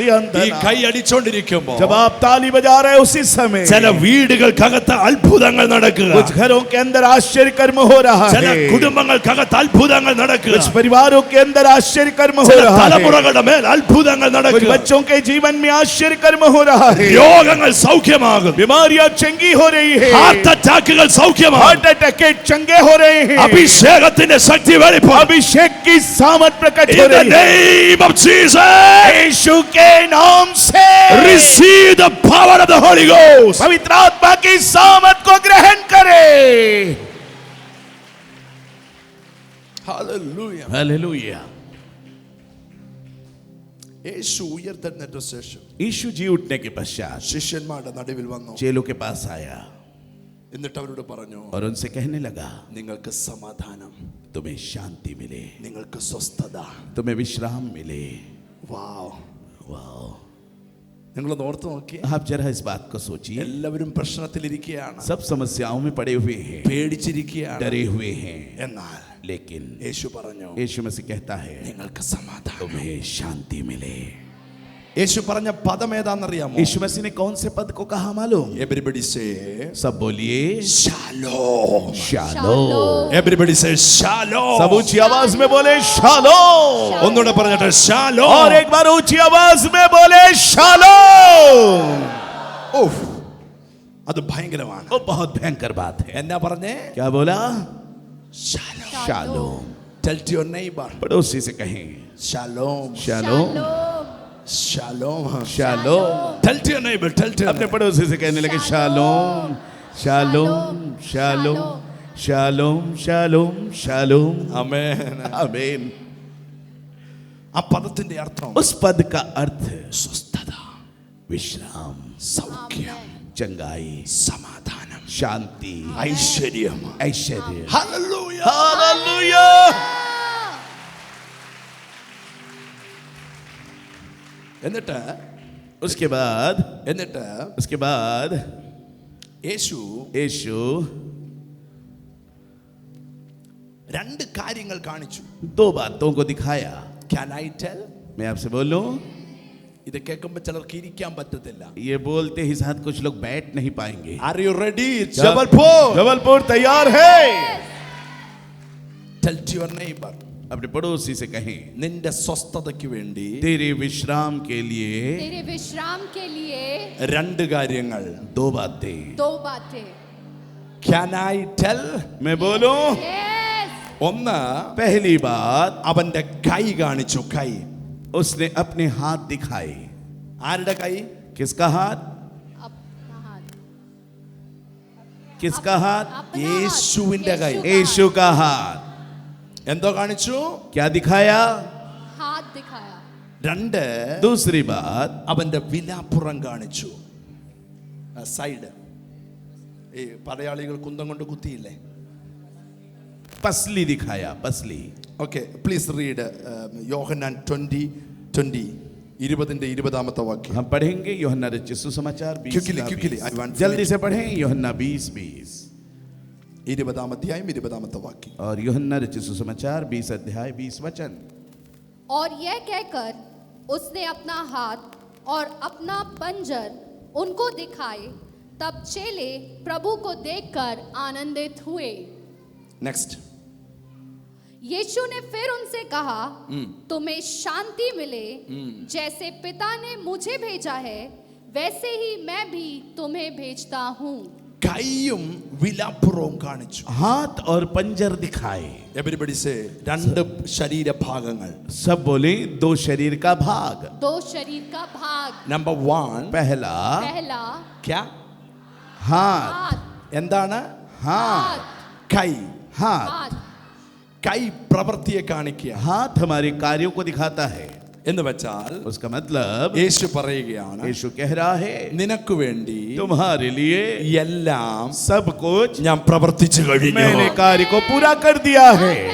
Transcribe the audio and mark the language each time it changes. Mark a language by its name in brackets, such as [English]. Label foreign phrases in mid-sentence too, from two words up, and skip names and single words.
[Malayalam] ഈ [Hindi] अंदर [Malayalam] കൈ അടിച്ചോണ്ടിരിക്കുമ്പോൾ [Hindi] जब आप ताली बजा रहे हैं उसी समय [Malayalam] ചില വീടുകൾക്കകത്ത് അത്ഭുതങ്ങൾ നടക്കുക, [Hindi] कुछ घरों के अंदर आश्चर्य कर्म हो रहा [Malayalam] ചില [Hindi] है, [Malayalam] കുടുംബങ്ങൾക്കകത്ത് അത്ഭുതങ്ങൾ നടക്കുക, [Hindi] कुछ परिवारों के अंदर आश्चर्य कर्म हो [Malayalam] ചില [Hindi] रहा है, [Malayalam] തലമുറകളുടെ മേൽ അത്ഭുതങ്ങൾ [Hindi] कुछ [Malayalam] നടക്കുക, [Hindi] बच्चों के जीवन में आश्चर्य कर्म हो रहा है, [Malayalam] രോഗങ്ങൾ സൗഖ്യമാകും, [Hindi] बीमारियां चंगी हो रही है, [English] heart attacks [Malayalam] സൗഖ്യമാകും, [English] heart attack [Hindi] के चंगे हो रहे हैं, [Malayalam] അഭിഷേകത്തിന്റെ ശക്തി വെളിപ്പെടും. [Hindi] अभिषेक की सामर्थ प्रकट हो [English] In the [Hindi] रही है [English] name of Jesus, [Hindi] यीशु के नाम से [English] receive the power of the Holy Ghost. [Hindi] पवित्र आत्मा की सामर्थ को ग्रहण करें. [English] Hallelujah. [Hindi] हालेलुया. [Malayalam] യേശു ഉയർത്തെഴുന്നേറ്റ ശേഷം [Hindi] यीशु जी उठने के पश्चात [Malayalam] ശിഷ്യന്മാരുടെ നടുവിൽ വന്നു. [Hindi] चेलों के पास आया [Malayalam] എന്നിട്ട് അവരോട് പറഞ്ഞു, [Hindi] और उनसे कहने लगा, [Malayalam] നിങ്ങൾക്ക് സമാധാനം, [Hindi] तुम्हें शांति मिले, [Malayalam] നിങ്ങൾക്ക് സ്വസ്ഥത. [Hindi] तुम्हें विश्राम मिले. [Malayalam] വാവ്. [Hindi] वाह, [Malayalam] നിങ്ങളൊന്ന് ഓർത്ത് നോക്കിയേ. [Hindi] आप जरा इस बात को सोचिए. [Malayalam] എല്ലാവരും പ്രശ്നത്തിലിരിക്കുകയാണ്, [Hindi] सब समस्याओं में पड़े हुए हैं, [Malayalam] പേടിച്ചിരിക്കുകയാണ്. [Hindi] डरे हुए हैं, [Malayalam] എന്നാൽ [Hindi] लेकिन [Malayalam] യേശു പറഞ്ഞു, [Hindi] यीशु मसीह कहता है, [Malayalam] നിങ്ങൾക്ക് സമാധാനം. [Hindi] तुम्हें शांति मिले. [Malayalam] യേശു പറഞ്ഞ പദം ഏതാണെന്നറിയാമോ? [Hindi] यीशु मसीह ने कौन से पद को कहा मालूम? [English] Everybody say [Hindi] सब बोलिए [English] shalom. [Hindi] शालोम. [English] Everybody say shalom. [Hindi] सब ऊंची आवाज में बोले शालोम. [Malayalam] ഒന്നുകൂടെ പറഞ്ഞിട്ട് shalom. [Hindi] और एक बार ऊंची आवाज में बोले शालोम. [Malayalam] ഓഫ്, അത് ഭയങ്കരമാണ്. [Hindi] वो बहुत भयंकर बात है. [Malayalam] എന്നാ പറഞ്ഞേ? [Hindi] क्या बोला? [English] Shalom. [Hindi] शालोम. [English] Tell to your neighbor. [Hindi] पड़ोसी से कहें [English] Shalom. [Hindi] शालोम. [English] Shalom. [Hindi] शालोम. [English] Tell to your neighbor. Tell to your [Hindi] अपने [English] neighbor. [Hindi] पड़ोसी से कहने लगे शालोम शालोम शालोम शालोम शालोम शालोम. [English] Amen. [Hindi] आमीन. [Malayalam] ആ പദത്തിന്റെ അർത്ഥം [Hindi] उस पद का अर्थ [Malayalam] സ്വസ്ഥത, [Hindi] विश्राम, [Malayalam] സൗഖ്യം, [Hindi] चंगाई, [Malayalam] സമാധാനം, [Hindi] शांति, [Malayalam] ഐശ്വര്യം. [Hindi] ऐश्वर्य. [English] Hallelujah. [Hindi] हालेलुया. [Malayalam] എന്നിട്ട് [Hindi] उसके बाद [Malayalam] യേശു [Hindi] यीशु [Malayalam] രണ്ട് കാര്യങ്ങൾ കാണിച്ചു. [Hindi] दो बातों को दिखाया. [English] Can I tell? [Hindi] मैं आपसे बोलूं, [Malayalam] ഇത് കേൾക്കുമ്പോൾ ചിലർക്ക് ഇരിക്കാൻ പറ്റത്തില്ല. [Hindi] ये बोलते ही साथ कुछ लोग बैठ नहीं पाएंगे. [English] Are you ready? [Hindi] जबलपुर तैयार है. [English] Tell to your neighbor. [Hindi] अपने पड़ोसी से कहें, [Malayalam] നിന്റെ സ്വസ്ഥതയ്ക്ക് വേണ്ടി [Hindi] तेरे विश्राम के लिए तेरे विश्राम के लिए [Malayalam] രണ്ട് കാര്യങ്ങൾ. [Hindi] दो बातें. दो बातें. [English] Can I tell? [Hindi] मैं बोलूं, [English] Yes. [Malayalam] ഒന്ന്, [Hindi] पहली बात, [Malayalam] അവന്റെ കൈ കാണിച്ചു. കൈ. [Hindi] उसने अपने हाथ दिखाए. [Malayalam] ആരുടെ കൈ? [Hindi] किसका हाथ? अपना हाथ. किसका हाथ? अपना [Malayalam] യേശുവിന്റെ കൈ. [Hindi] हाथ. यीशु का हाथ. [Malayalam] എന്തോ കാണിച്ചു? [Hindi] क्या दिखाया? हाथ दिखाया. [Malayalam] രണ്ട്, [Hindi] दूसरी बात, [Malayalam] അവന്റെ വിലാപ്പുറം കാണിച്ചു. സൈഡ്. ഈ പടയാളികൾ കുന്തം കൊണ്ട് കുത്തിയില്ലേ? [Hindi] पसली दिखाया. पसली. [English] Okay, please read യോഹന്നാൻ 20:20. [Malayalam] 20-20 വാക്യം. [Hindi] हम पढ़ेंगे यूहन्ना रचित सुसमाचार 20 [English] Quickly, [Hindi] का [English] quickly. 20. I want to [Hindi] जल्दी [English] finish. [Hindi] से पढ़ें यूहन्ना 20:20. [Malayalam] 20 വാക്യം. [Hindi] और यूहन्ना रचित सुसमाचार 20 अध्याय 20 वचन. और यह कहकर उसने अपना हाथ और अपना पंजर उनको दिखाए. तब चेले प्रभु को देखकर आनंदित हुए. [English] Next. [Hindi] यीशु ने फिर उनसे कहा, तुम्हें शांति मिले. जैसे पिता ने मुझे भेजा है, वैसे ही मैं भी तुम्हें भेजता हूँ. [Malayalam] കൈയും വിലാപ്പുറവും കാണിച്ചു. [Hindi] हाथ और पंजर दिखाए. [English] Everybody say [Malayalam] രണ്ട് ശരീരഭാഗങ്ങൾ. [Hindi] सब बोले दो शरीर का भाग. दो शरीर का भाग. [Malayalam] നമ്പർ 1, [Hindi] पहला पहला ക്യാ? हाथ. हाथ. [Malayalam] എന്താണ്? [Hindi] हाथ. [Malayalam] കൈ. [Hindi] हाथ. हाथ. [Malayalam] കൈ പ്രവൃത്തിയെ കാണിക്കുക [Hindi] हाथ हमारे कार्यों को दिखाता है. [Malayalam] എന്ന് വെച്ചാൽ [Hindi] उसका मतलब [Malayalam] യേശു പറയുകയാണ്, [Hindi] यीशु कह रहा है, [Malayalam] നിനക്ക് വേണ്ടി [Hindi] तुम्हारे लिए [Malayalam] എല്ലാം [Hindi] सब कुछ [Malayalam] ഞാൻ പ്രവർത്തിച്ചു കഴിഞ്ഞു. [Hindi] मैंने कार्य को पूरा कर दिया है.